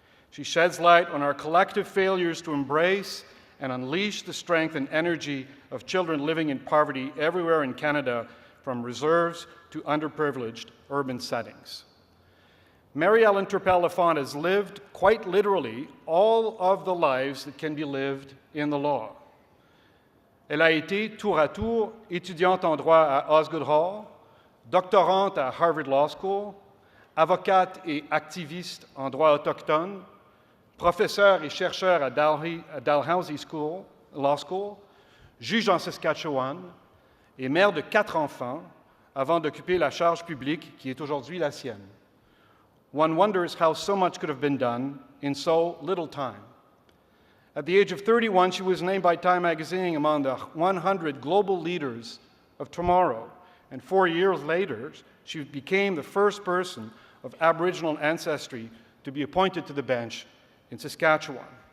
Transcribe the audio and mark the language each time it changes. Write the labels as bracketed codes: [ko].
[en] She sheds light on our collective failures to embrace and unleash the strength and energy of children living in poverty everywhere in Canada, from reserves to underprivileged urban settings. Mary Ellen Turpel-Lafond has lived, quite literally, all of the lives that can be lived in the law. [fr] Elle a été tour à tour étudiante en droit à Osgoode Hall, doctorante à Harvard Law School, avocate et activiste en droit autochtone, professeur et chercheur à Dalhousie Law School, juge en Saskatchewan et mère de 4 enfants avant d'occuper la charge publique qui est aujourd'hui la sienne. [en] One wonders how so much could have been done in so little time. At the age of 31, she was named by Time magazine among the 100 global leaders of tomorrow, and 4 years later, she became the first person of Aboriginal ancestry to be appointed to the bench in Saskatchewan.